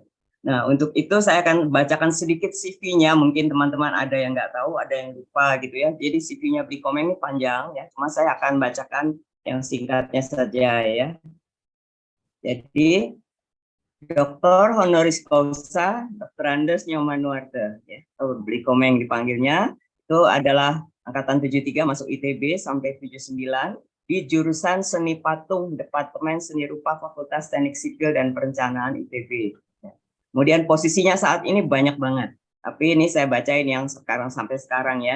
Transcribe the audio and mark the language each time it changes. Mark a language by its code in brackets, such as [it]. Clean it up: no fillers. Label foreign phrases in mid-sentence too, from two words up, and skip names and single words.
[id] Nah, untuk itu saya akan bacakan sedikit CV-nya. Mungkin teman-teman ada yang nggak tahu, ada yang lupa gitu ya. Jadi CV-nya Bli Komeng ini panjang ya. Cuma saya akan bacakan yang singkatnya saja ya. Jadi Dr. [la] Honoris Causa [id] Dr. Andes Nyoman Nuarte ya. Bli Komeng dipanggilnya. Itu adalah angkatan 73 masuk ITB sampai 79 di jurusan Seni Patung Departemen Seni Rupa Fakultas Teknik Sipil dan Perencanaan ITB. Kemudian posisinya saat ini banyak banget. Tapi ini saya bacain yang sekarang sampai sekarang ya.